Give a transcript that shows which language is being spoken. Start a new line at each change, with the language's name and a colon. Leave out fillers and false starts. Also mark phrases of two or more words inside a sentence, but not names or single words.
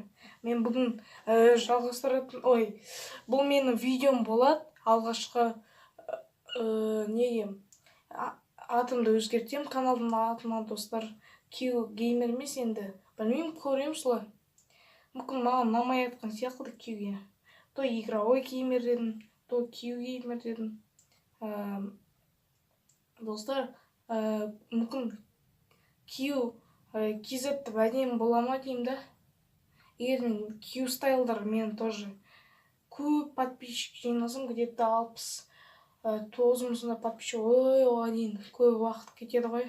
Kazakh: Мен бүгін жалғастыратын, бұл менің видеом болады. Алғашқы атымды өзгертем. Каналдың атына достар Q Gamer емес енді. Білмеймін, көрем солай. Мүмкін маған ұнамай айтқан сияқты Q Gamer.
Russian: То игровой геймер
Kazakh: дедім, то Q Gamer дедім. Достар, мүмкін Q KZ әдемі бола ма деймін да. Егер мен Q стайлдар мен тоже көп подписчик жинасам, где-то 69 мыңсында подписчик, оған дейін көп уақыт кетеді ғой.